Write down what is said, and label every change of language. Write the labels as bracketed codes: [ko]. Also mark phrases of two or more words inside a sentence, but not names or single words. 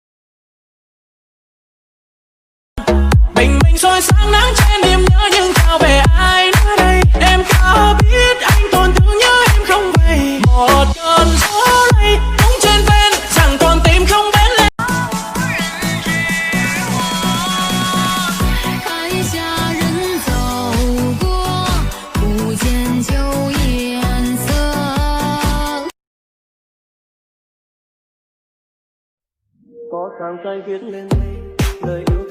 [vi] mình soi sáng nắng trên niềm nhớ nhưng sao về ai nữa đây em có biết anh còn thương nhớ em không vậy một cơn gió lay bóng trên ven chẳng còn tim không bén lên [zh] 看下人走过不见旧颜色 [vi] có trang tay viết lên lời